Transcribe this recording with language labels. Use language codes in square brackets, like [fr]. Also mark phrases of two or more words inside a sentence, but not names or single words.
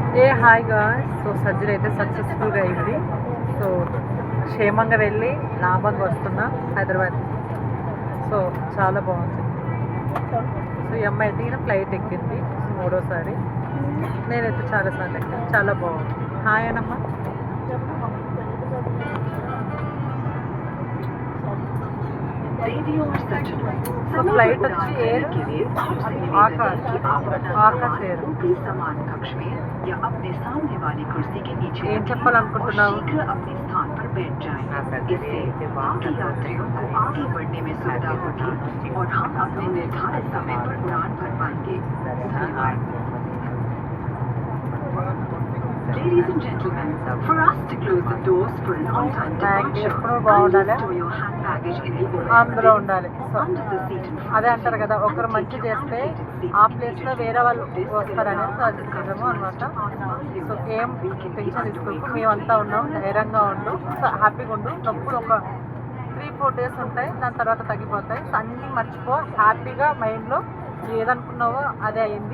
[te] హాయ్ గాయ్స్. సో సర్జరీ అయితే సక్సెస్ఫుల్గా అయింది. సో క్షేమంగా వెళ్ళి లాభంగా వస్తున్నా హైదరాబాద్. సో చాలా బాగుంది. సో ఈ అమ్మాయి అయితే ఫ్లైట్ ఎక్కింది మూడోసారి. నేనైతే చాలాసార్లు ఎక్కాను. చాలా బాగుంది. హాయ్ అనమ్మా. [hi] तो फ्लाइट अच्छी एयर आकाश एयर [te] ఏం చెప్పాలనుకుంటున్నావు? [en] Ladies and gentlemen, for us to close the doors for an on-time departure, please store your hand baggage in the [te] అందులో ఉండాలి. సో [en] under the seat in front. [te] అదే అంటారు కదా, ఒకరు మంచి చేస్తే ఆ ప్లేస్లో వేరే వాళ్ళు వస్తారని అది నిజము అనమాట. సో ఏం టెన్షన్ తీసుకోకు, మేమంతా ఉన్నాం, ధైర్యంగా ఉండు, సో హ్యాపీగా ఉండు. నొప్పులు ఒక 3-4 days ఉంటాయి, దాని తర్వాత తగ్గిపోతాయి. సో అన్నీ మర్చిపో, హ్యాపీగా మైండ్లో ఏదనుకున్నావో అదే అయింది.